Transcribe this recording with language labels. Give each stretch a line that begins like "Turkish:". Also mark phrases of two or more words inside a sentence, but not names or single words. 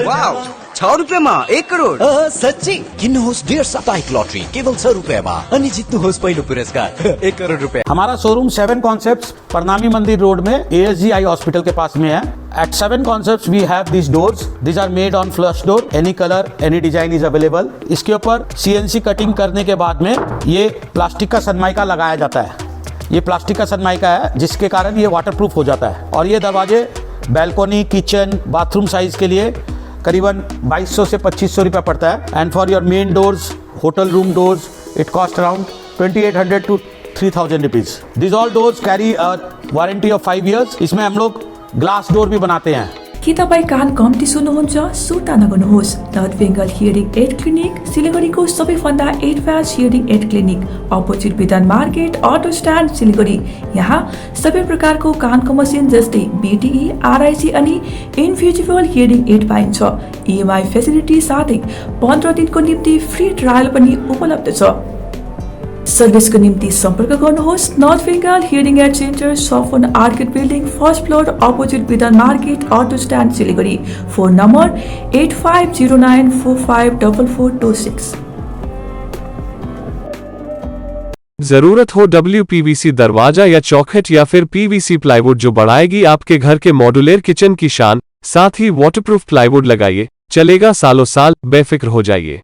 Hindi: ₹6 में 1 करोड़
Nepali: सच्ची किन्नुहोस् डेढ साप्ताहिक लटरी केवल ₹100 में अनि जित्नुहोस् पहिलो पुरस्कार ₹1 करोड़।
Hindi: हमारा शोरूम 7 कॉन्सेप्ट्स प्रणामी मंदिर रोड में ASG आई हॉस्पिटल के पास में है।
English: At 7 Concepts we have these doors. These are made on flush door. Any color, any design is available.
Hindi: इसके ऊपर
English: CNC cutting
Hindi: करने के बाद में ये प्लास्टिक का सनमाइका लगाया जाता है। ये प्लास्टिक का सनमाइका है जिसके कारण ये वाटरप्रूफ हो जाता है और ये दरवाजे बैल्कोनी, किचन, बाथरूम साइज के लिए करीबन 2200 से 2500 रुपया पड़ता है।
English: And for your main doors, hotel room doors, it cost around 2800 to 3000 rupees. This all doors carry a warranty of 5 years.
Hindi: इसमें हम लोग
English: glass door
Hindi: भी बनाते हैं।
Nepali: के तपाईँ कान कम्ती सुन्नुहुन्छ? सुर्ता नगर्नुहोस्। नर्थ बेङ्गल हियरिङ एड क्लिनिक सिलगढीको सबैभन्दा
English: advanced hearing aid clinic,
Nepali: अपोजिट विधान मार्केट,
English: auto stand,
Nepali: सिलगढी। यहाँ सबै प्रकारको कानको मसिन जस्तै BTE, RIC अनि
English: invisible hearing aid
Nepali: पाइन्छ।
English: EMI facility
Nepali: साथै 15 दिनको निम्ति
English: free trial
Nepali: पनि उपलब्ध छ। सर्भिसको निम्ति सम्पर्क गर्नुहोस् नर्थ बेङ्गल हियरिङ एड सेन्टर, सफन आर्किड बिल्डिङ,
English: first floor,
Nepali: अपोजिट विधान मार्केट,
English: auto stand,
Nepali: सिलगढी।
English: phone number
Nepali: 8509454426।
Hindi: जरूरत हो WPVC दरवाजा या चौखट या फिर
English: PVC plywood
Hindi: जो बढ़ाएगी आपके घर के
English: modular kitchen
Hindi: की शान, साथ ही
English: waterproof plywood
Hindi: लगाइए, चलेगा सालों साल, बेफिक्र हो जाइए।